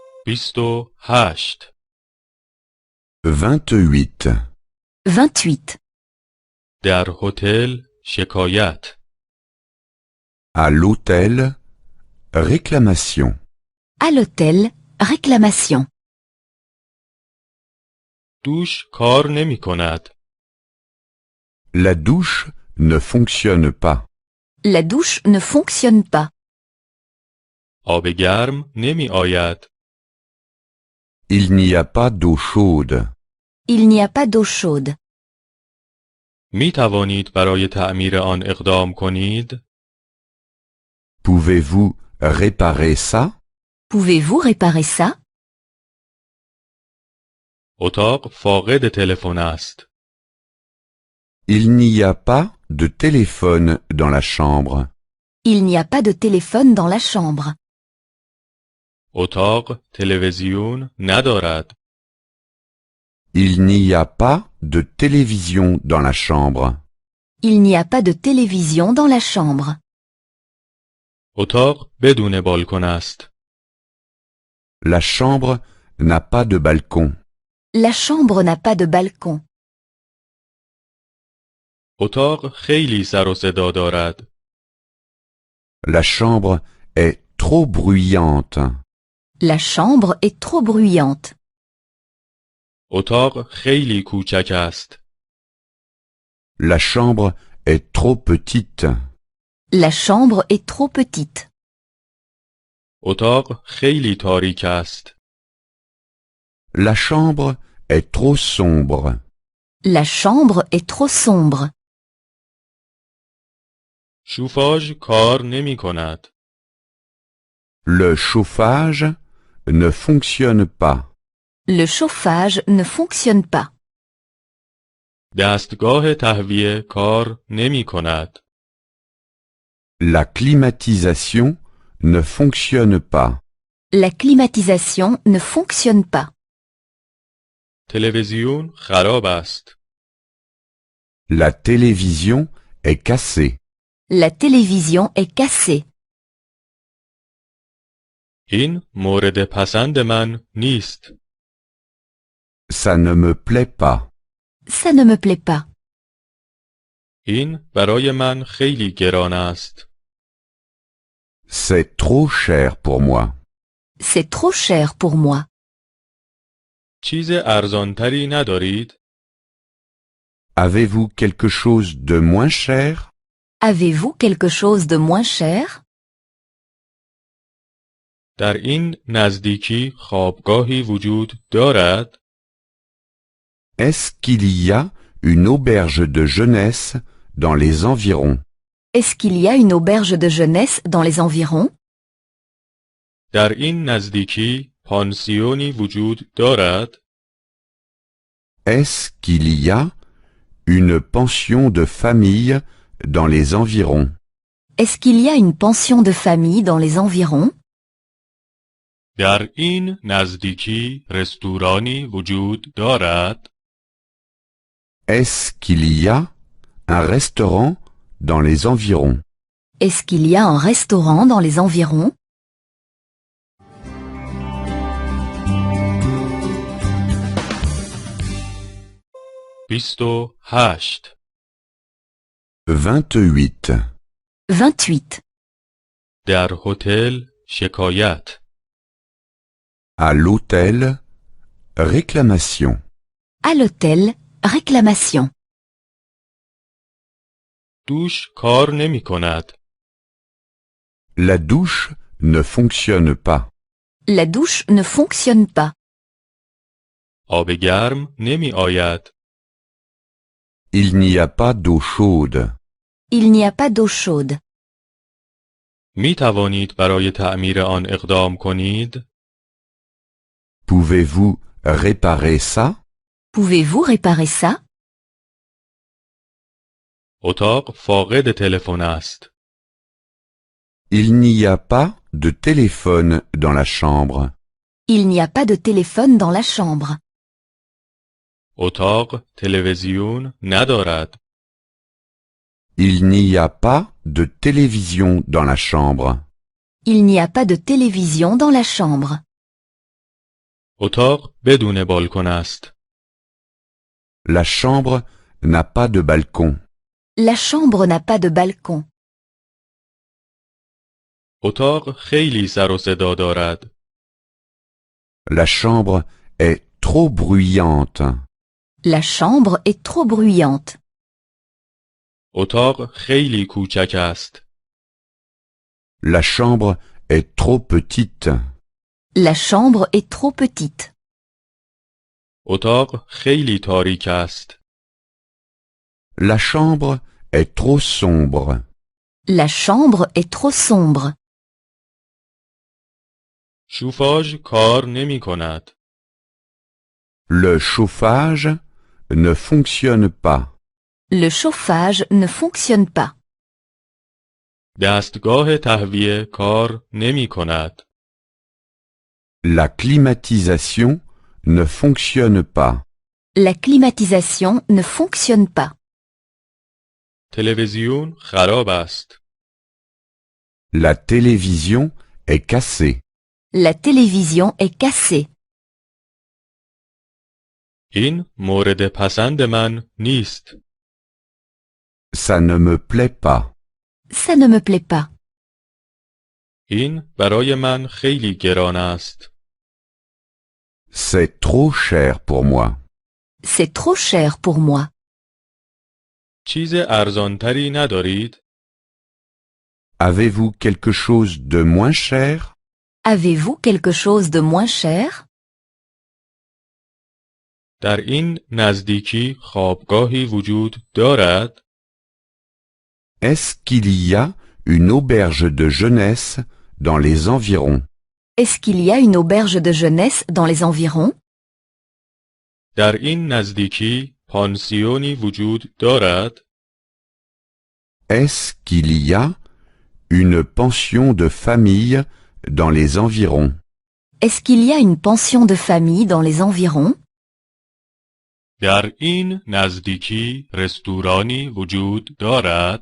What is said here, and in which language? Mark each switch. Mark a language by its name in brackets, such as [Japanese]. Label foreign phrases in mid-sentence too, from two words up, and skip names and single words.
[Persian] 28 28. 28. در هتل شکایت [French] À l'hôtel, réclamation. À l'hôtel, réclamation. [Persian] دوش کار نمی کند. [French] La douche ne fonctionne pas. La douche ne fonctionne pas. [Persian] آب گرم نمی آید. [French] Il n'y a pas d'eau chaude. Il n'y a pas d'eau chaude. [Persian] می توانید برای تعمیر آن اقدام کنید؟ [French] Pouvez-vous réparer ça? Pouvez-vous réparer ça? [Persian] اتاق فاقد تلفن است. [French] Il n'y a pas de téléphone dans la chambre. Il n'y a pas de téléphone dans la chambre. [Persian] اتاق تلویزیون ندارد. [French] Il n'y a pas de télévision dans la chambre. Il n'y a pas de télévision dans la chambre. [Persian] اتاق بدون بالکن است. [French] La chambre n'a pas de balcon. La chambre n'a pas de balcon. [Persian] اتاق خیلی سر و صدا دارد. [French] La chambre est trop bruyante. La chambre est trop bruyante. [Persian] اتاق خیلی کوچک است. [French] La chambre est trop petite. La chambre est trop petite. [Persian] اتاق خیلی تاریک است. [French] La chambre est trop sombre. La chambre est trop sombre. [Persian] شوفاژ کار نمی کند. [French] Le chauffage ne fonctionne pas. Le chauffage ne fonctionne pas. [Persian] دستگاه تهویه کار نمی کند. [French] La climatisation ne fonctionne pas. La climatisation ne fonctionne pas. [Persian] تلویزیون خراب است. [French] La télévision est cassée. La télévision est cassée. [Persian] این مورد پسند من نیست. [French] Ça ne me plaît pas. Ça ne me plaît pas. [Persian] این برای من خیلی گران است. [French] C'est trop cher pour moi. C'est trop cher pour moi. [Persian] چیز ارزانتری ندارید؟ [French] Avez-vous quelque chose de moins cher? Avez-vous quelque chose de moins cher? [Persian] در این نزدیکی خوابگاهی وجود دارد؟ [French] Est-ce qu'il y a une auberge de jeunesse dans les environs? Est-ce qu'il y a une auberge de jeunesse dans les environs? [Persian] در این نزدیکی پانسیونی وجود دارد؟ [French] Est-ce qu'il y a une pension de famille dans les environs? Est-ce qu'il y a une pension de famille dans les environs? [Persian] در این نزدیکی رستورانی وجود دارد؟ [French] Est-ce qu'il y a un restaurant dans les environs? Est-ce qu'il y a un restaurant dans les environs? [Persian] بیست 28. 28. در هتل شکایت [French] À l'hôtel, réclamation. À l'hôtel, réclamation. [Persian] دوش کار نمی کند. [French] La douche ne fonctionne pas. La douche ne fonctionne pas. [Persian] آب گرم نمی آید. [French] Il n'y a pas d'eau chaude. Il n'y a pas d'eau chaude. [Persian] می توانید برای تعمیر آن اقدام کنید؟ [French] Pouvez-vous réparer ça? Pouvez-vous réparer ça? [Persian] اتاق فاقد تلفن است. [French] Il n'y a pas de téléphone dans la chambre. Il n'y a pas de téléphone dans la chambre. [Persian] اتاق تلویزیون ندارد. [French] Il n'y a pas de télévision dans la chambre. Il n'y a pas de télévision dans la chambre. [Persian] اتاق بدون بالکن است. [French] La chambre n'a pas de balcon. La chambre n'a pas de balcon. [Persian] اتاق خیلی سر و صدا دارد. [French] La chambre est trop bruyante. La chambre est trop bruyante. [Persian] اتاق خیلی کوچک است. [French] La chambre est trop petite. La chambre est trop petite. [Persian] اتاق خیلی تاریک است. [French] La chambre est trop sombre. La chambre est trop sombre. [Persian] شوفاژ کار نمی کند. [French] Le chauffage ne fonctionne pas. Le chauffage ne fonctionne pas. [Persian] دستگاه تهویه کار نمی کند. [French] La climatisation ne fonctionne pas. La climatisation ne fonctionne pas. [Persian] تلویزیون خراب است. [French] La télévision est cassée. La télévision est cassée. [Persian] این مورد پسند من نیست. [French] Ça ne me plaît pas. Ça ne me plaît pas. [Persian] این برای من خیلی گران است. [French] C'est trop cher pour moi. C'est trop cher pour moi. [Persian] چیز ارزانتری ندارید؟ [French] Avez-vous quelque chose de moins cher? Avez-vous quelque chose de moins cher? [Persian] در این نزدیکی خوابگاهی وجود دارد؟ [French] Est-ce qu'il y a une auberge de jeunesse dans les environs? Est-ce qu'il y a une auberge de jeunesse dans les environs? [Persian] در این نزدیکی پانسیونی وجود دارد؟ [French] Est-ce qu'il y a une pension de famille dans les environs? Est-ce qu'il y a une pension de famille dans les environs? [Persian] در این نزدیکی رستورانی وجود دارد؟